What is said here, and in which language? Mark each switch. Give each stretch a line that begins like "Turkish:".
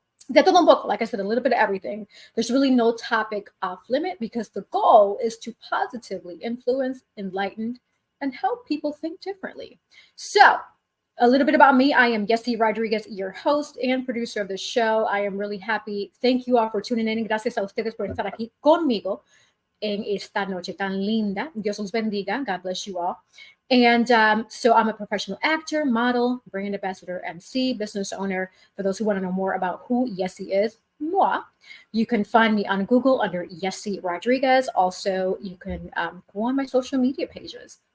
Spanish: De todo un poco,
English: like I said, a little bit of everything. There's really no topic off limit because the goal is to positively influence, enlighten, and help people think differently. So, a little bit about me. I am Yessi Rodriguez, your host and producer of the show. I am really happy. Thank you all for tuning in.
Spanish: Gracias a ustedes por estar aquí conmigo en esta noche tan linda. Dios los bendiga.
English: God bless you all. And so I'm a professional actor, model, brand ambassador, MC, business owner. For those who want to know more about who Yessi is, moi, you can find me on Google under Yessi Rodriguez. Also, you can go on my social media pages.